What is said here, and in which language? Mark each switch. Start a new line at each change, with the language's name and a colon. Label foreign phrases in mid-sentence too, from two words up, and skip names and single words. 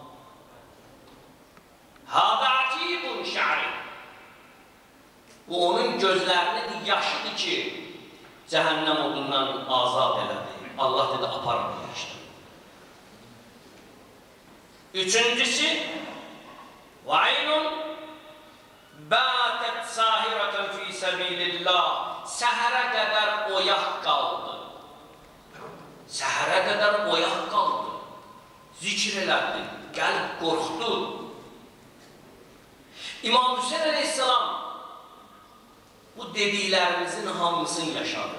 Arabic: هذا عتيق شعري.
Azerbaijani: Bu, onun gözlərinin yaşıdır ki, cəhənnəm odundan azad elədi. Allah dedi, aparın bu yaşda. Üçüncüsü,
Arabic: وَعَيْنٌ بَاتَتْ سَاهِرَةً فِي سَبِيلِ اللّٰهِ.
Azerbaijani: Səhərə qədər oyaq qaldı. Səhərə qədər oyaq qaldı. Zikr elədi, gəlib qorxdu. İmam Hüseyin Aleyhisselam bu dediklərimizin hamısını yaşadı.